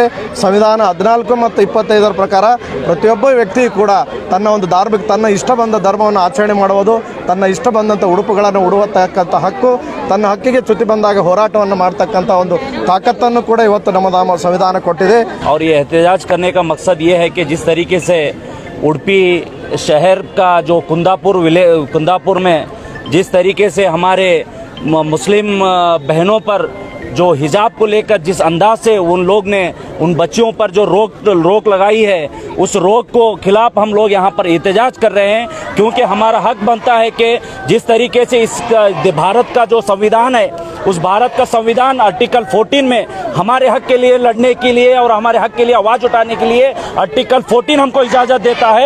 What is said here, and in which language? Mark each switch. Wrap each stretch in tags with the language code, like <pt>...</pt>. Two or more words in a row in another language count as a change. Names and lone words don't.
<kn>ಸಂವಿಧಾನ 14 ಮತ್ತು 25 ಪ್ರಕಾರ ಪ್ರತಿಯೊಬ್ಬ ವ್ಯಕ್ತಿಯು ಕೂಡ ತನ್ನ ಇಷ್ಟ ಬಂದ ಧರ್ಮವನ್ನು ಆಚರಣೆ ಮಾಡುವುದು, ತನ್ನ ಇಷ್ಟ ಬಂದಂಥ ಉಡುಪುಗಳನ್ನು ಉಡುವತಕ್ಕಂಥ ಹಕ್ಕು, ತನ್ನ ಹಕ್ಕಿಗೆ ಚ್ಯುತಿ ಬಂದಾಗ ಹೋರಾಟವನ್ನು ಮಾಡ್ತಕ್ಕಂಥ ಒಂದು ताकतನ್ನು ಕೂಡ ಇವತ್ತು ನಮ್ಮ ಸಂವಿಧಾನ ಕೊಟ್ಟಿದೆ.</kn> <hi>और ये एहतजाज करने का मकसद ये है कि जिस तरीके से उडुपी शहर का जो कुंदापुर में जिस तरीके से हमारे मुस्लिम बहनों पर जो हिजाब को लेकर जिस अंदाज से उन लोग ने उन बच्चियों पर जो रोक लगाई है, उस रोक को खिलाफ हम लोग यहाँ पर एहतजाज कर रहे हैं, क्योंकि हमारा हक बनता है कि जिस तरीके से इस भारत का जो संविधान है, उस भारत का संविधान आर्टिकल 14 में हमारे हक के लिए लड़ने के लिए और हमारे हक के लिए आवाज़ उठाने के लिए आर्टिकल 14 हमको इजाज़त देता है।</hi>